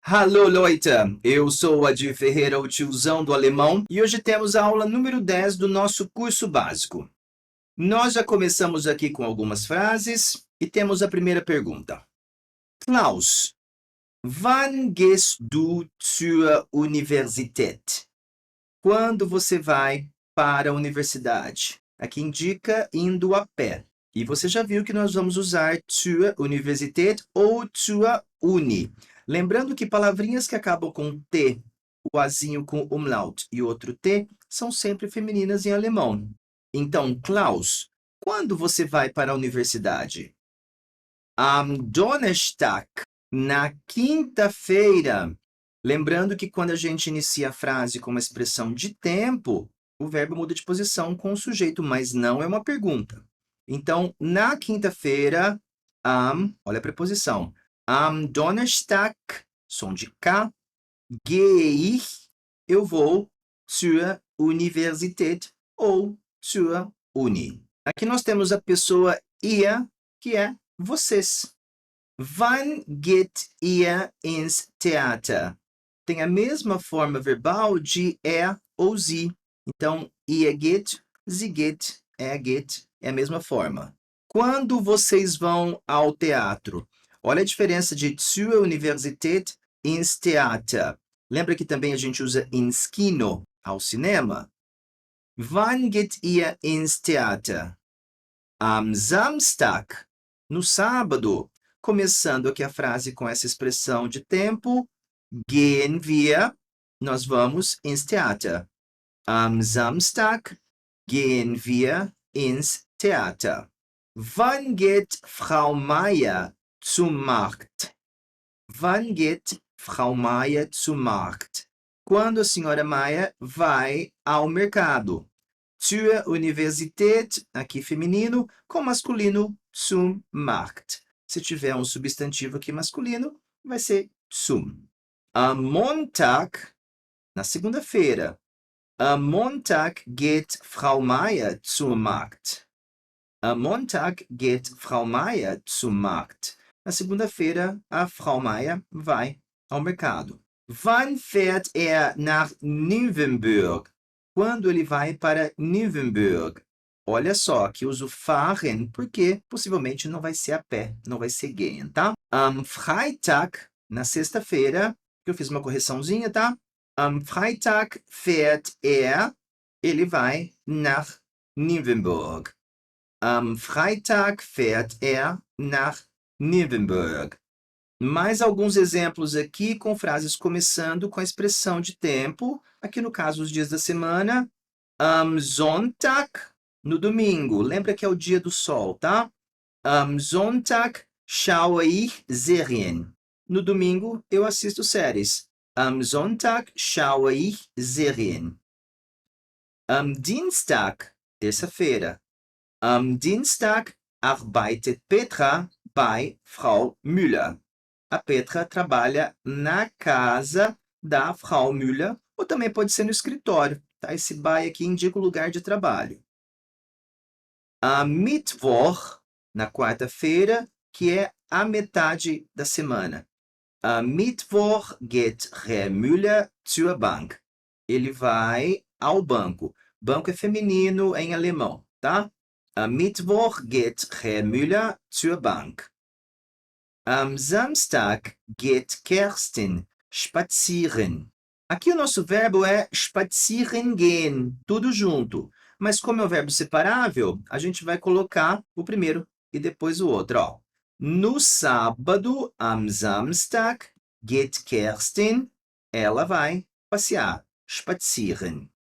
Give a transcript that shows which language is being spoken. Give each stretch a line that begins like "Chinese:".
German: Hallo Leute,
Portuguese: eu sou o Adir Ferreira, o tiozão do alemão, e hoje temos a aula número 10 do nosso curso básico. Nós já começamos aqui com algumas frases e temos a primeira pergunta.
German: Klaus, wann gehst du zur Universität?
Portuguese: Quando você vai para a universidade? Aqui indica indo a pé. E você já viu que nós vamos usar
German: zur Universität ou zur Uni.
Portuguese: Lembrando que palavrinhas que acabam com T, o Azinho com umlaut e outro T, são sempre femininas em alemão. Então, Klaus, quando você vai para a universidade?
German: Am Donnerstag,
Portuguese: na quinta-feira. Lembrando que quando a gente inicia a frase com uma expressão de tempo, o verbo muda de posição com o sujeito, mas não é uma pergunta. Então, na quinta-feira, olha a preposição.
German: Am Donnerstag,
Portuguese: som de K,
German: gehe ich,
Portuguese: eu vou,
German: zur Universität ou zur Uni.
Portuguese: Aqui nós temos a pessoa ihr, que é vocês.
German: Wann geht ihr ins Theater?
Portuguese: Tem a mesma forma verbal de ou sie. Então,
German: ihr geht, sie geht, geht,
Portuguese: é a mesma forma. Quando vocês vão ao teatro? Olha a diferença de
German: zur Universität ins Theater.
Portuguese: Lembra que também a gente usa
German: ins Kino,
Portuguese: ao cinema?
German: Wann geht ihr ins Theater? Am Samstag,
Portuguese: no sábado. Começando aqui a frase com essa expressão de tempo,
German: gehen wir,
Portuguese: nós vamos
German: ins Theater. Am Samstag gehen wir ins Theater. Wann geht Frau Meier zum Markt? Wann geht Frau Meier zum Markt?
Portuguese: Quando a senhora Meier vai ao mercado.
German: Zur Universität,
Portuguese: aqui feminino, com masculino,
German: zum Markt.
Portuguese: Se tiver um substantivo aqui masculino, vai ser zum.
German: Am Montag,
Portuguese: na segunda-feira.
German: Am Montag geht Frau Meier zum Markt. Am Montag geht Frau Meier zum Markt.
Portuguese: Na segunda-feira, a Frau Meier vai ao mercado.
German: Wann fährt nach Nürnberg?
Portuguese: Quando ele vai para Nürnberg? Olha só, aqui uso fahren, porque possivelmente não vai ser a pé, não vai ser gehen, tá?
German: Am Freitag,
Portuguese: na sexta-feira, eu fiz uma correçãozinha, tá? Am Freitag fährt ele vai nach Nürnberg. Am Freitag fährt nach Nürnberg. Mais alguns exemplos aqui com frases começando com a expressão de tempo. Aqui no caso, os dias da semana.
German: Am Sonntag,
Portuguese: no domingo. Lembra que é o dia do sol, tá?
German: Am Sonntag schaue ich Serien.
Portuguese: No domingo, eu assisto séries.
German: Am Sonntag schaue ich Serien. Am Dienstag,
Portuguese: terça-feira.
German: Am Dienstag arbeitet Petra bei Frau Müller.
Portuguese: A Petra trabalha na casa da Frau Müller, ou também pode ser no escritório. Tá? Esse bei aqui indica o lugar de trabalho.
German: Am Mittwoch,
Portuguese: na quarta-feira, que é a metade da semana.
German: Am Mittwoch geht Herr Müller zur Bank.
Portuguese: Ele vai ao banco. Banco é feminino em alemão, tá?
German: Am Mittwoch geht Herr Müller zur Bank. Am Samstag geht Kerstin spazieren.
Portuguese: Aqui o nosso verbo é
German: spazieren gehen,
Portuguese: tudo junto. Mas como é um verbo separável, a gente vai colocar o primeiro e depois o outro. Ó. No sábado,
German: am Samstag, geht Kerstin,
Portuguese: ela vai passear, spazieren.